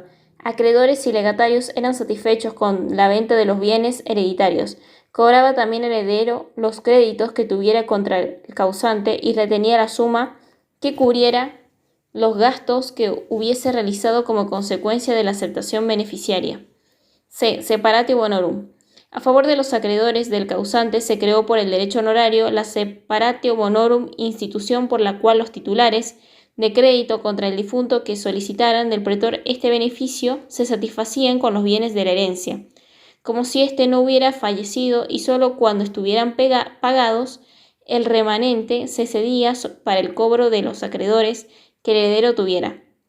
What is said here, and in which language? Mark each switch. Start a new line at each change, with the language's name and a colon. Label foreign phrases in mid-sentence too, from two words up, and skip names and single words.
Spanish: Acreedores y legatarios eran satisfechos con la venta de los bienes hereditarios. Cobraba también el heredero los créditos que tuviera contra el causante y retenía la suma que cubriera los gastos que hubiese realizado como consecuencia de la aceptación beneficiaria.
Latin: C. Separatio bonorum.
Spanish: A favor de los acreedores del causante se creó por el derecho honorario la
Latin: separatio bonorum,
Spanish: institución por la cual los titulares de crédito contra el difunto que solicitaran del pretor este beneficio se satisfacían con los bienes de la herencia, como si éste no hubiera fallecido, y sólo cuando estuvieran pagados el remanente se cedía para el cobro de los acreedores que el heredero tuviera.